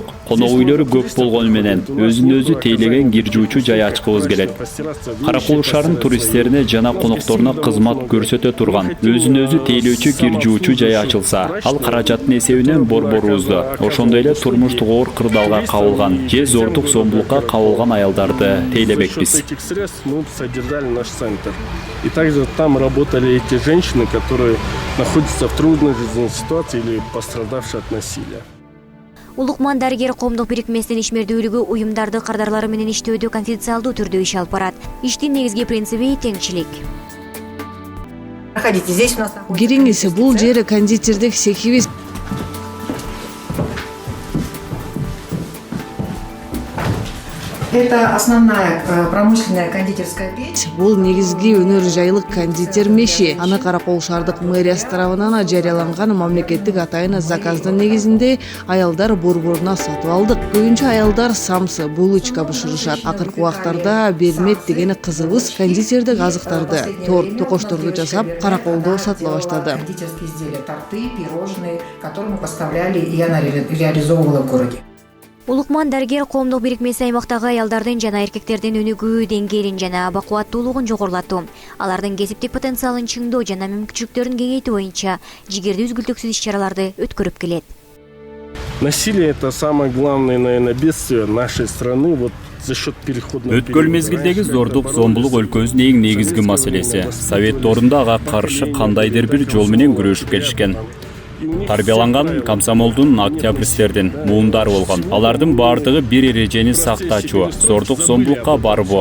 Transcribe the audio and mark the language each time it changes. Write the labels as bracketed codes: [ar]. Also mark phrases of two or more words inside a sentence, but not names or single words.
[ky] Конок үйлөрү көп болгону менен өзүн-өзү тейлеген кир жуучу жай ачкыбыз келет. Каракол шаарынын туристтерине жана конокторуна кызмат көрсөтө турган өзүн-өзү тейлөөчү кир жуучу жай ачылса, ал каражаттын эсебинен борборубузду, ошондой эле турмуштук оор кырдаалга кабылган же зордук зомбулукка кабылган аялдарды тейлебекпиз. [ru] Этих средств мы содержали наш центр. И также там работали эти женщины, которые находятся в трудной жизненной ситуации или пострадавшие от насилия. [ky] Улукман дарыгер коомдук бирикмесинин ишмердүүлүгү уюмдарды кардарлары менен иштөөдө конфиденциалдуу түрдө иш алып барат. Иштин негизги принциби теңчилик. [ru] Проходите, здесь у нас находится... [ky] Кириңиз, бул жери кондитердик цехибиз. [ru] Это основная промышленная кондитерская печь. [ky] Бул негизги өнөр жайлык кондитер меши. Аны Каракол шаардык мэриясы тарабынан жарыяланган мамлекеттик атайын заказдын негизинде аялдар борборуна сатып алдык. Көбүнчө аялдар самсы, булочка бышырышат. Акыркы убактарда бермет деген кызыбыз кондитердик азыктарды, торт, токошторду жасап Караколдо сатыла баштады. [ru] Кондитерские изделия, торты, пирожные, которые мы поставляли, и она реализовывала в городе. [ky] Улукман дарыгер коомдук бирикмеси аймактагы аялдардын жана эркектердин өнүгүү деңгээлин жана бакубаттуулугун жогорулатуу, алардын кесиптик потенциалын чыңдоо жана мүмкүнчүлүктөрүн кеңейтүү боюнча жигердүү үзгүлтүксүз иш-чараларды өткөрүп келет. [ru] Насилие – это самое главное, наверное, бедствие нашей страны. Вот за счет переходного [ky] Өткөл мезгилдеги зордук, зомбулук өлкөбүздүн эң негизги маселеси. Совет доорунда ага каршы кандайдыр бир жол менен күрөшүп келишкен. Тарбияланган комсомолдун октябристтердин муумдары болгон. Алардын баардыгы бир эрежени сактачу, зордук зомбулукка барбоо.